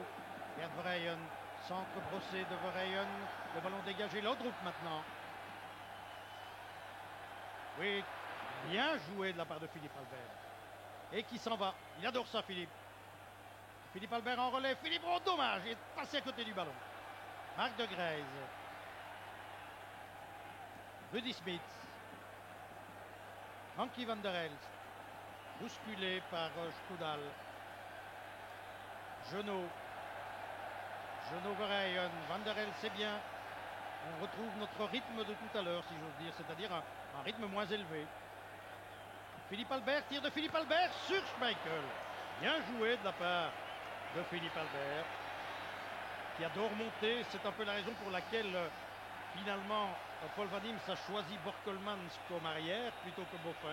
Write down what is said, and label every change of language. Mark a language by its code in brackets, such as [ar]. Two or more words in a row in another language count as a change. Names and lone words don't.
[fr] Gerd Verheyen, centre brossé de Verheyen. Le ballon dégagé, Laudrup maintenant. Oui, bien joué de la part de Philippe Albert. Et qui s'en va. Il adore ça, Philippe. Philippe Albert en relais. Philippe, oh dommage, il est passé à côté du ballon. Marc de Greyse. Rudy Smith. Anki van der Elst. Bousculé par Strudal. Genot. Genot Verheyen. Van der Elst, c'est bien. On retrouve notre rythme de tout à l'heure, si j'ose dire, c'est-à-dire un rythme moins élevé. Philippe Albert, tir de Philippe Albert sur Schmeichel. Bien joué de la part de Philippe Albert, qui adore monter. C'est un peu la raison pour laquelle, finalement, Paul Van Imst a choisi Borkelmans comme arrière plutôt que Boffin.